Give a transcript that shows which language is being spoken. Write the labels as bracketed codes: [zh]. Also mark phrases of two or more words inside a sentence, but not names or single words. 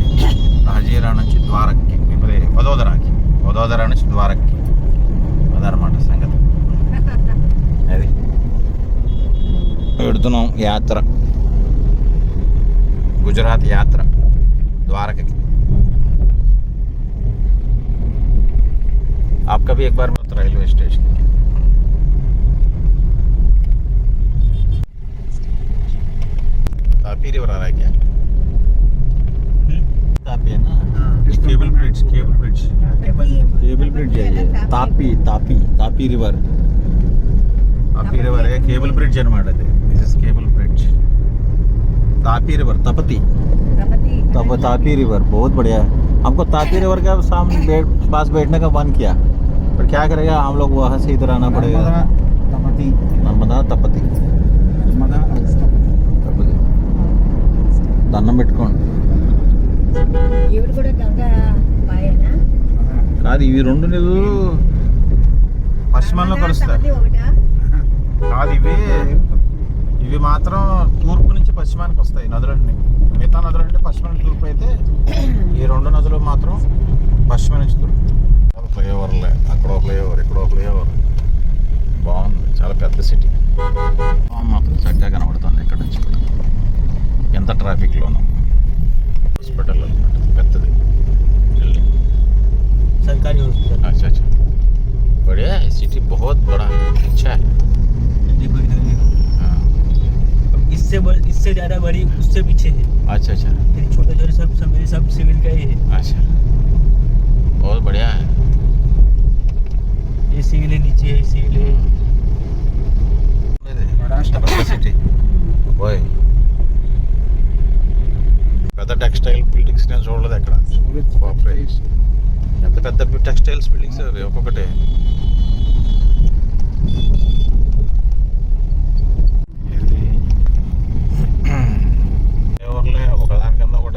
[te] హజీరా నుంచి ద్వారక్కి, ఇప్పుడు వదోదర నుంచి ద్వారక్కి అదనమాట సంగతి. అది పెడుతున్నాం యాత్ర, గుజరాత్ యాత్ర ద్వారకకి. [hi] आपका भी एक बार [en] railway station [hi] तापी रिवर आ रहा है क्या? तापी है ना, [en] cable bridge [hi] है ये. तापी रिवर है. [en] cable bridge [te] అనమాట అది. [en] This is cable bridge. [hi] तापी रिवर, तापी रिवर बहुत बढ़िया है. हमको तापी रिवर का सामने पास बैठने का मन किया, पर क्या करेगा, हम लोग वहाँ से इधर आना पड़ेगा. [te] नर्मदा तपति దండం పెట్టుకోండి. కాదు, ఇవి రెండు నీళ్ళు పశ్చిమంలో కలుస్తాయి. కాదు, ఇవి మాత్రం తూర్పు నుంచి పశ్చిమానికి వస్తాయి నదులన్నీ. మిగతా నదులంటే పశ్చిమానికి తూర్పు అయితే, ఈ రెండు నదులు మాత్రం పశ్చిమ నుంచి తూర్పు. ఫ్లైఓవర్లే, అక్కడో ఫ్లైఓవర్, ఇక్కడో ఫ్లైఓవర్. బాగుంది, చాలా పెద్ద సిటీ. మాత్రం చక్కగా కనబడుతుంది ఇక్కడ నుంచి కూడా. ఎంత ట్రాఫిక్లోనూ. హాస్పిటల్ అనమాట, పెద్దది బిల్డింగ్, సర్కారీ హాస్పిటల్. [hi] अच्छा बढ़िया है, सिटी बहुत बड़ा अच्छा है. इससे ज़्यादा बड़ी उससे पीछे है. अच्छा छोटे छोटे सब सिविल का ही है. अच्छा, बहुत बढ़िया है. ये सिविल है, नीचे है सिविल है. बड़ा सिटी. [te] ఓయ్, పెద్ద [en] textile buildings [te] నేను చూడలేదు ఎక్కడ. ఎంత పెద్ద [en] textiles buildings [te] అవి ఒక్కొక్కటి. ఫ్లైఓవర్లే, ఒకదాని కింద ఒకటి.